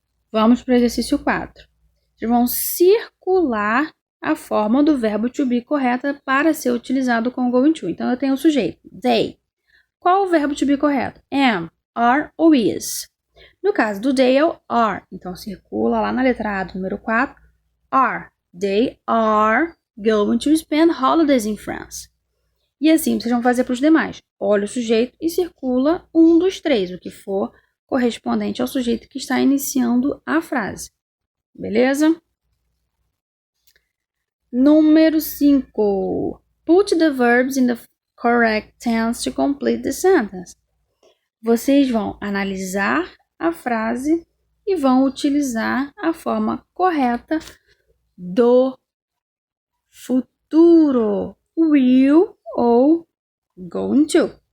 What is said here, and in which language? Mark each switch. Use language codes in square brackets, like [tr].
[pt] Vamos para o exercício 4. Vocês vão circular a forma do verbo to be correta para ser utilizado com o going to. Então, eu tenho o sujeito, they. Qual o verbo to be correto? Am, are ou is? No caso do they é o are. Então, circula lá na letra A do número 4. Are. [en] They are going to spend holidays in France. [pt] E assim vocês vão fazer para os demais. Olha o sujeito e circula um dos três, o que for correspondente ao sujeito que está iniciando a frase. Beleza? Número 5. [en] Put the verbs in the correct tense to complete the sentence. [pt] Vocês vão analisar a frase e vão utilizar a forma correta do futuro. Will ou going to.